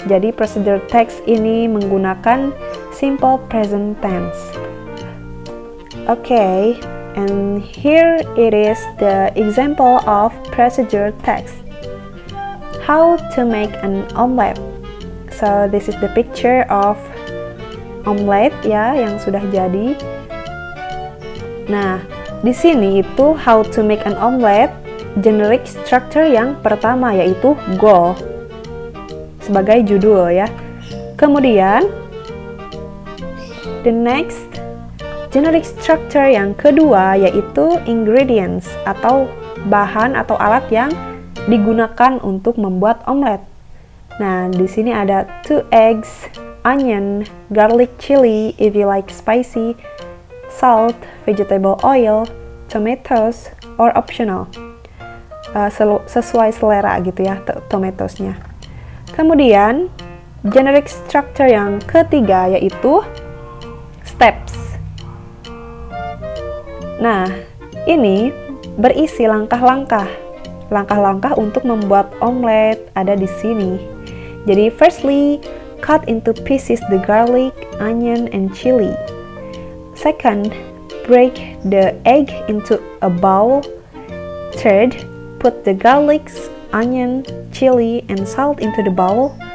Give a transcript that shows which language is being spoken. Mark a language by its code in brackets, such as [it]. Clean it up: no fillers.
[id] Jadi procedure text ini menggunakan simple present tense. [en] Okay, and here it is the example of procedure text. How to make an omelette. So this is the picture of [id] omelet ya yang sudah jadi. Nah, di sini itu [en] how to make an omelet, [id] generic structure yang pertama yaitu goal sebagai judul ya. Kemudian [en] the next [id] generic structure yang kedua yaitu ingredients atau bahan atau alat yang digunakan untuk membuat omelet. Nah, di sini ada [en] 2 eggs, onion, garlic chili if you like spicy, salt, vegetable oil, tomatoes, or optional. [id] Sesuai selera gitu ya, tomatosnya. Kemudian, generic structure yang ketiga yaitu steps. Nah, ini berisi langkah-langkah untuk membuat omelet ada di sini. [en] Jadi, firstly, cut into pieces the garlic, onion, and chili. Second, break the egg into a bowl. Third, put the garlic, onion, chili, and salt into the bowl.